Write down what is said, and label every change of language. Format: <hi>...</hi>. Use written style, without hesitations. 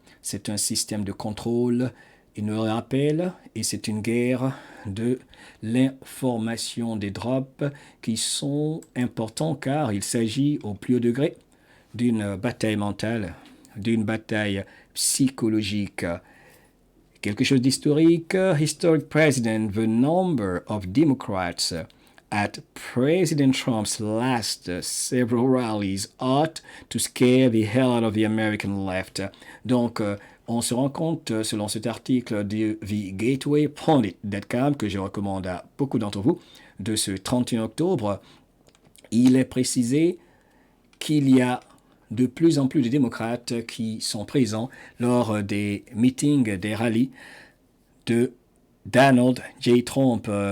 <fr>C'est un système de contrôle, il nous le rappelle, et c'est une guerre de l'information des drops qui sont importants car il s'agit au plus haut degré d'une bataille mentale, d'une bataille psychologique. Quelque chose d'historique,</fr> <en>historic president, the number of Democrats at President Trump's last several rallies ought to scare the hell out of the American left.</en> <fr>Donc, on se rend compte, selon cet article de The Gateway Pundit.com, que je recommande à beaucoup d'entre vous, de ce 31 octobre, il est précisé qu'il y a de plus en plus de démocrates qui sont présents lors des meetings, des rallyes de Donald J. Trump.</fr>